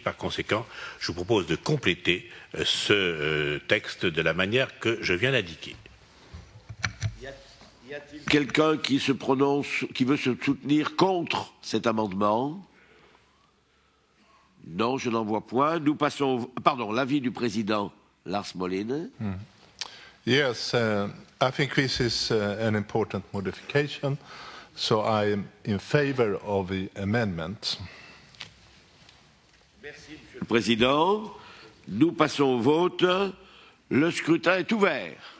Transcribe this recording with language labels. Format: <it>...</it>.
<fr>Par conséquent, je vous propose de compléter ce texte de la manière que je viens d'indiquer. Y a-t-il quelqu'un qui se prononce, qui veut se soutenir contre cet amendement? Non, je n'en vois point. Nous passons, pardon, l'avis du président Lars Molin.</fr> <en>Yes, I think this is an important modification, so I am in favor of the amendment.</en> <fr>Merci, Monsieur le Président. Nous passons au vote. Le scrutin est ouvert.</fr>